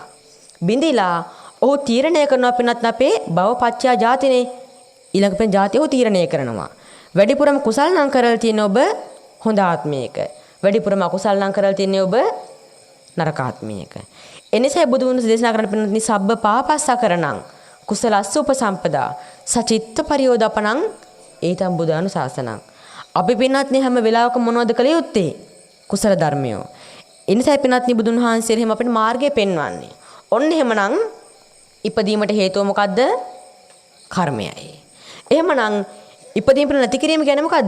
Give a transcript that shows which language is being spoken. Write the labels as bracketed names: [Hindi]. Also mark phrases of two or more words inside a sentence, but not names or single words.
[Sinhala] බිඳිලා ඔහු තීරණය කරනවා පින්නත් අපේ භවපච්චයා ජාතිනේ. ඊළඟ පෙන් ජාතිය ඔහු තීරණය කරනවා. වැඩිපුරම කුසල් නම් කරලා තියෙන ඔබ හොඳ ආත්මයක. වැඩිපුරම අකුසල් නම් කරලා තියෙන්නේ ඔබ නරක ආත්මයක. එනිසා බුදුන් දේශනා කරන පින්නත්නි [Pali] සබ්බ පාපස්සා කරණං කුසලස්ස උපසම්පදා සචිත්ත පරියෝදපණං ඒතම් බුදානු ශාසනං. [Sinhala] අපි පින්නත්නි හැම වෙලාවකම මොනවද කළ යුත්තේ? කුසල ධර්මයෝ. එනිසා පින්නත්නි බුදුන් වහන්සේ එහෙම අපිට මාර්ගය පෙන්වන්නේ. ඔන්න එහෙමනම් ඉපදීමට හේතුව මොකද්ද? කර්මයයි. එහෙමනම් ඉපදීම නැති කිරීම කියන්නේ මොකද්ද?